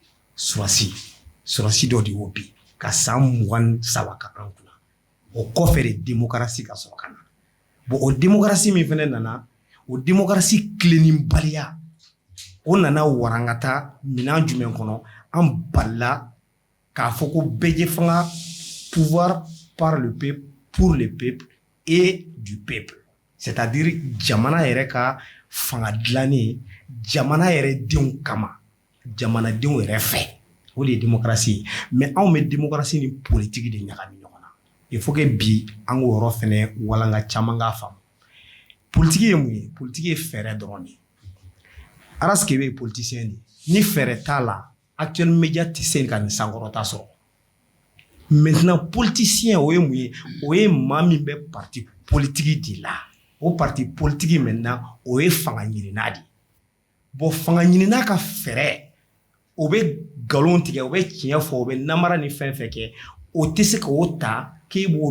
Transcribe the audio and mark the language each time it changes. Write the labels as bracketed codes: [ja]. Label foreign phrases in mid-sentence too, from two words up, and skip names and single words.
[bm] sɔrɔsi dɔ de y'o bin ka san 27 ka an kunna o kɔfɛ de démocratie ka sɔrɔ ka na bon o démocratie min fana nana o démocratie tilenninbaliya o nana warankata minɛn jumɛn kɔnɔ an balila k'a fɔ ko bɛɛ fanga [fr] pouvoir par le peuple pour le peuple et du peuple c'est-à-dire [bm] jamana yɛrɛ ka fanga dilanni jamana yɛrɛ denw kama jamanadenw yɛrɛ fɛ o de ye démocratie ye mais anw bɛ démocratie ni politique de ɲagami ɲɔgɔn na [fr] il faut que [bm] bi an k'o yɔrɔ fɛnɛ walanka caman k'a faamu politique ye mun ye politique ye fɛɛrɛ dɔrɔn de ye Araske bɛ ye politicien de ye ni fɛɛrɛ t'a la [fr] actuel média [bm] tɛ se ka nin sankɔrɔta sɔrɔ maintenant politicien o ye mun ye o ye maa min bɛ [fr] parti politique [bm] de la o [fr] parti politique [bm] maintenant o ye fanga ɲinina de ye bon fanga ɲinina ka fɛɛrɛ o bɛ nkalon tigɛ o bɛ tiɲɛ fɔ o bɛ namara ni fɛn fɛn kɛ o tɛ se k'o ta k'e b'o